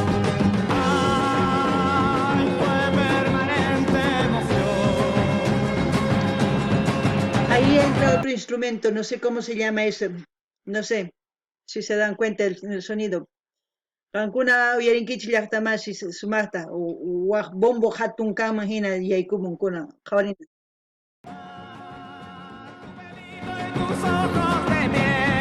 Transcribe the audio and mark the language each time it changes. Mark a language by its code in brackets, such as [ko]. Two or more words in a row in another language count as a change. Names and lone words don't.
[es] Ay, fue permanente emoción. Ahí entra otro instrumento, no sé cómo se llama ese, no sé si se dan cuenta del sonido. [qu] Qankuna uyarinkichik llaqtamasi sumaqta waq bombo hatun kanman hina yaykumun kunan qhawarina. [es] Tus ojos de miel.